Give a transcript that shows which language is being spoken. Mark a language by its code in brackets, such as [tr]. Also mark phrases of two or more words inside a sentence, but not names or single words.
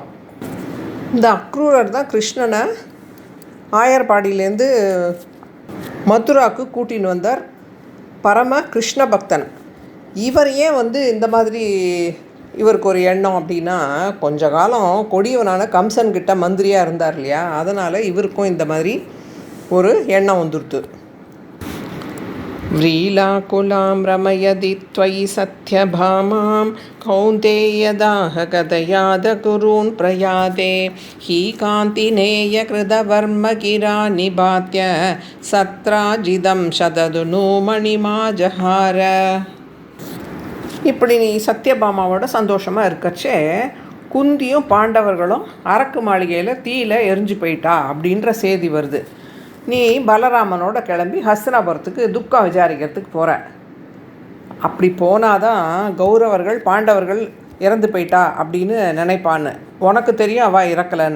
[ta] இந்த அக்ரூரர் தான் கிருஷ்ணனை ஆயர்பாடியிலேருந்து மதுராவுக்கு கூட்டின்னு வந்தார். பரம கிருஷ்ண பக்தன். இவர் ஏன் வந்து இந்த மாதிரி இவருக்கு ஒரு எண்ணம் அப்படின்னா, கொஞ்ச காலம் கொடியவனான கம்சன்கிட்ட மந்திரியாக இருந்தார் இல்லையா, அதனால் இவருக்கும் இந்த மாதிரி ஒரு எண்ணம் வந்துடுது. [sa] व्रीलाकुलां रमयदि त्वयि सत्यभामां कौन्तेयदाह कथयादकुरून् प्रयाते हि कान्तिनेयकृतवर्मगिरा निबात्य सत्राजिदं शतधनु मणिमाजहार. [ta] இப்படி நீ சத்யபாமாவோட சந்தோஷமாக இருக்கச்சே குந்தியும் பாண்டவர்களும் அரக்கு மாளிகையில் தீயில எரிஞ்சு போயிட்டா அப்படின்ற செய்தி வருது. நீ பலராமனோட கிளம்பி ஹஸ்தினாபுரத்துக்கு துக்கம் விசாரிக்கிறதுக்கு போகிற. அப்படி போனாதான் கௌரவர்கள் பாண்டவர்கள் இறந்து போயிட்டா அப்படின்னு நினைப்பான்னு உனக்கு தெரியும் அவள் இறக்கலைன்னு.